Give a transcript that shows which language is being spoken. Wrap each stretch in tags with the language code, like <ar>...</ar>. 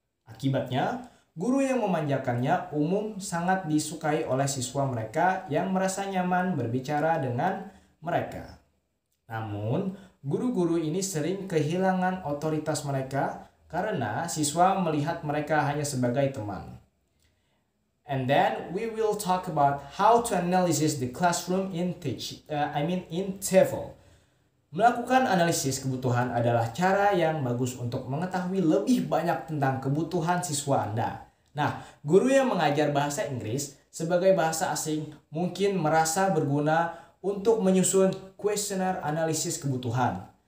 <id>Akibatnya, guru yang memanjakannya umum sangat disukai oleh siswa mereka yang merasa nyaman berbicara dengan mereka. Namun, guru-guru ini sering kehilangan otoritas mereka karena siswa melihat mereka hanya sebagai teman.</id> <en>And then we will talk about how to analyze the classroom in TEFL.</en> <id>Melakukan analisis kebutuhan adalah cara yang bagus untuk mengetahui lebih banyak tentang kebutuhan siswa Anda. Nah, guru yang mengajar bahasa Inggris sebagai bahasa asing mungkin merasa berguna untuk menyusun kuesioner analisis kebutuhan.</id>